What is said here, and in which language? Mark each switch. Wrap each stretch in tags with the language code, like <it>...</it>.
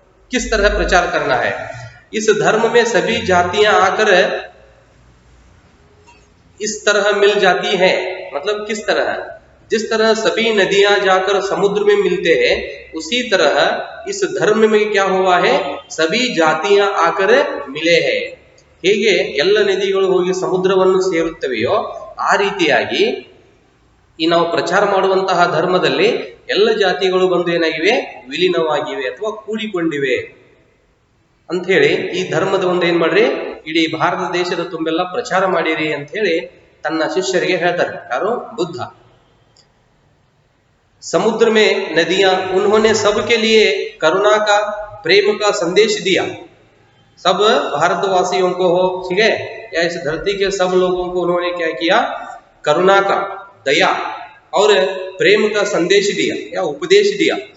<hi>किस तरह प्रचार करना है, इस धर्म में सभी जातियां आकर इस तरह मिल जाती हैं, मतलब किस तरह, जिस तरह सभी नदियां जाकर समुद्र में मिलते हैं उसी तरह इस धर्म में क्या हुआ है, सभी जातियां आकर मिले हैं।</hi> <kn>ಹೇಗೆ ಎಲ್ಲ ನದಿಗಳು ಹೋಗಿ ಸಮುದ್ರವನ್ನು ಸೇರುತ್ತವೆಯೋ ಆ ರೀತಿಯಾಗಿ ಈ ನಾವು ಪ್ರಚಾರ ಮಾಡುವಂತಹ ಧರ್ಮದಲ್ಲಿ ಎಲ್ಲ ಜಾತಿಗಳು ಬಂದು ಏನಾಗಿವೆ, ವಿಲೀನವಾಗಿವೆ ಅಥವಾ ಕೂಡಿಕೊಂಡಿವೆ ಅಂತ ಹೇಳಿ ಈ ಧರ್ಮದ ಒಂದು ಏನ್ ಮಾಡ್ರಿ, ಇಡೀ ಭಾರತ ದೇಶದ ತುಂಬೆಲ್ಲ ಪ್ರಚಾರ ಮಾಡಿರಿ ಅಂತ ಹೇಳಿ ತನ್ನ ಶಿಷ್ಯರಿಗೆ ಹೇಳ್ತಾರೆ। ಯಾರು, ಬುದ್ಧ।</kn> <hi>समुद्र में नदियां, उन्होंने सबके लिए करुणा का, प्रेम का संदेश दिया। सब भारतवासियों को हो, ठीक है, या इस धरती के सब लोगों को उन्होंने क्या किया, करुणा का, दया और प्रेम का संदेश दिया या उपदेश दिया।</hi>